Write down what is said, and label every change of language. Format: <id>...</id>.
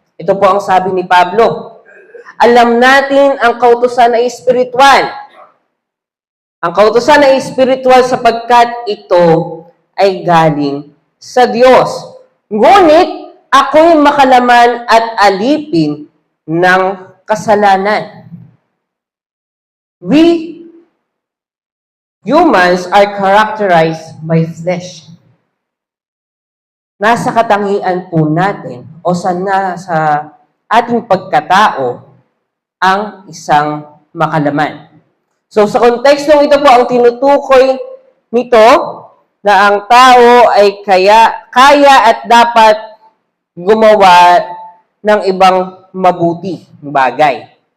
<tl>Ito po ang sabi ni Pablo. Alam natin ang kautusan ay espiritual. Ang kautusan ay espiritual sapagkat ito ay galing sa Diyos. Ngunit ako'y makalaman at alipin ng kasalanan.</tl> <en>We humans are characterized by flesh.</en> <tl>Nasa katangian po natin o sa ating pagkatao ang isang makalaman. So sa kontekstong ito po, ang tinutukoy nito na ang tao ay kaya at dapat gumawa ng ibang mabuti bagay.</tl>